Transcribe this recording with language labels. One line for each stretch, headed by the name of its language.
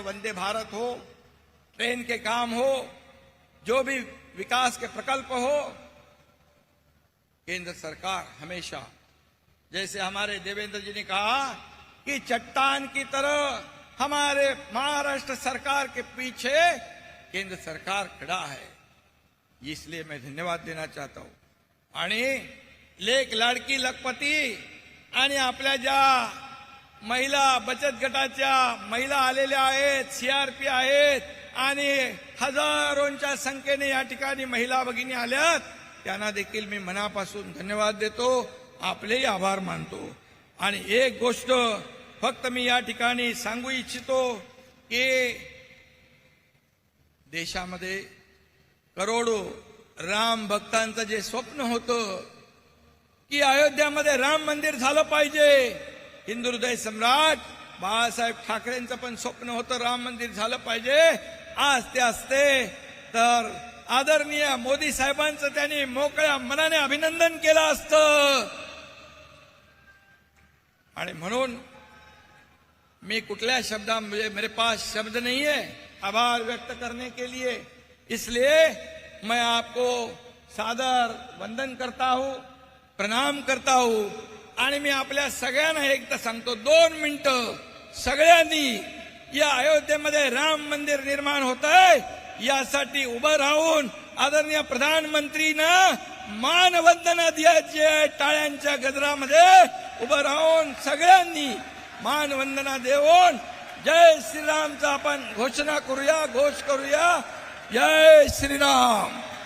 Hindi: वंदे भारत हो, ट्रेन के काम हो, जो भी विकास के प्रकल्प हो, केंद्र सरकार हमेशा, जैसे हमारे देवेंद्र जी ने कहा कि चट्टान की तरह हमारे महाराष्ट्र सरकार के पीछे केंद्र सरकार खड़ा है। इसलिए मैं धन्यवाद देना चाहता हूं।
Marathi: आणि लेक लाडकी लखपती आणि आपल्या ज्या महिला बचत गटाच्या महिला आलेल्या आहेत, सीआरपी आहेत आणि हजारोंच्या संख्येने या ठिकाणी महिला भगिनी आल्यात, त्यांना देखील मी मनापासून धन्यवाद देतो, आपलेही आभार मानतो। आणि एक गोष्ट फक्त मी या ठिकाणी सांगू इच्छितो की देशामध्ये करोडो राम भक्तांचं जे स्वप्न होतं की अयोध्यामध्ये राम मंदिर झालं पाहिजे, हिंदू हृदय सम्राट बाळासाहेब ठाकरेंचं पण स्वप्न होतं राम मंदिर झालं पाहिजे। आज ते असते तर आदरणीय मोदी साहेबांचं त्यांनी मोकळ्या मनाने अभिनंदन केलं असतं। आणि म्हणून मैं कुठल्या शब्दा
Hindi: मेरे पास शब्द नहीं है आभार व्यक्त करने के लिए, इसलिए मैं आपको सादर वंदन करता हूं, प्रणाम करता हूं।
Marathi: आणि मी आपल्या सगळ्यांना एकदा सांगतो, 2 मिनिटं सगळ्यांनी या अयोध्येमध्ये राम मंदिर निर्माण होतंय यासाठी उभं राहून आदरणीय प्रधानमंत्रींना मानवंदना द्यायची आहे। टाळ्यांच्या गजरामध्ये उभं राहून सगळ्यांनी मानवंदना देऊन जय श्रीरामचा आपण घोषणा करूया, घोष करूया, जय श्रीराम।